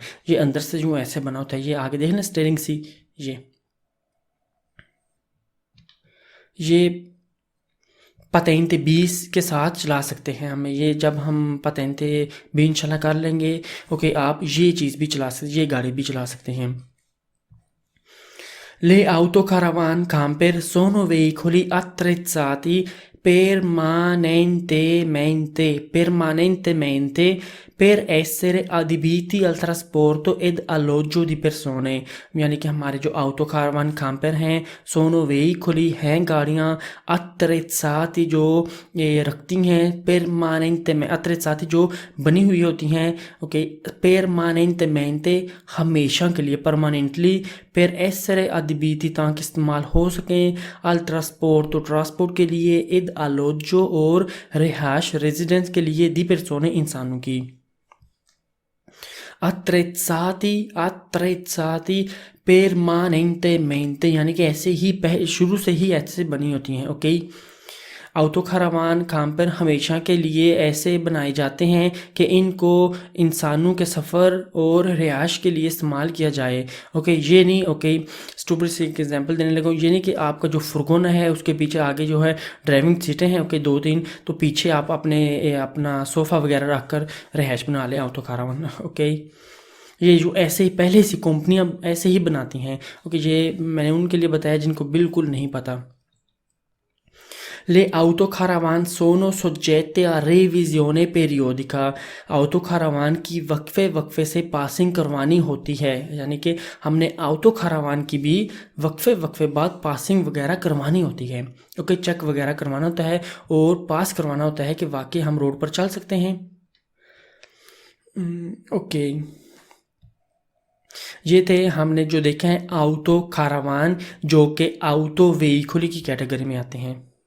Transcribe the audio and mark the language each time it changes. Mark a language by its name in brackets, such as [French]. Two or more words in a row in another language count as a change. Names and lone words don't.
[Hindi] ये अंदर से जो ऐसे बना होता है, ये आगे देख लें स्टीयरिंग सी, ये पतेंते 20 के साथ चला सकते हैं हमें, ये जब हम पतेंते 20 इंशाल्लाह कर लेंगे। ओके, आप ये चीज़ भी चला सकते, ये गाड़ी भी चला सकते हैं। [Italian] Le autocaravan camper sono veicoli attrezzati permanentemente per essere adibiti al trasporto ed alloggio di persone, [Hindi] यानी कि हमारे जो आउतो कारवान कैंपर हैं, [Italian] sono veicoli [Hindi] हैं गाड़ियाँ, अत्रेसाती जो ये रखती हैं, परमानेंट में अत्रेसाती जो बनी हुई होती हैं। ओके, परमानेंटमेंटे हमेशा के लिए, परमानेंटली, [Italian] per essere adibiti [Hindi] ताकि इस्तेमाल हो सकें, [Italian] al trasporto [Hindi] तो ट्रांसपोर्ट के लिए, [Italian] id alloggio [Hindi] और रिहाइश रेजिडेंस के लिए, [Italian] di persone [Hindi] इंसानों की। [Italian] attrezzati permanentemente [Hindi] यानी कि ऐसे ही शुरू से ही ऐसे बनी होती हैं। ओके, autocaravan कैंपर हमेशा के लिए ऐसे बनाए जाते हैं कि इनको इंसानों के सफ़र और रिहाइश के लिए इस्तेमाल किया जाए। ओके, ये नहीं, ओके स्टूपिड से एग्जांपल देने लगा, ये नहीं कि आपका जो फुरगोना है उसके पीछे आगे जो है [English] driving seats [Hindi] हैं, ओके 2-3, तो पीछे आप अपना सोफ़ा वगैरह रख कर रिहाइश बना लें autocaravan। ओके, ये जो ऐसे ही पहले से कंपनियां ऐसे ही बनाती हैं। ओके, ये मैंने उनके लिए बताया जिनको बिल्कुल नहीं पता। Le autocaravan sono soggette a revisione periodica। autocaravan की वक्फे वक्फे से पासिंग करवानी होती है, यानी कि हमने autocaravan की भी वक्फे वक्फे बाद पासिंग वगैरह करवानी होती है। ओके, चेक वगैरह करवाना होता है और पास करवाना होता है कि वाकई हम रोड पर चल सकते हैं। ओके, ये थे हमने जो देखा है autocaravan, जो कि [English] auto vehicle [Hindi] की कैटेगरी में आते हैं।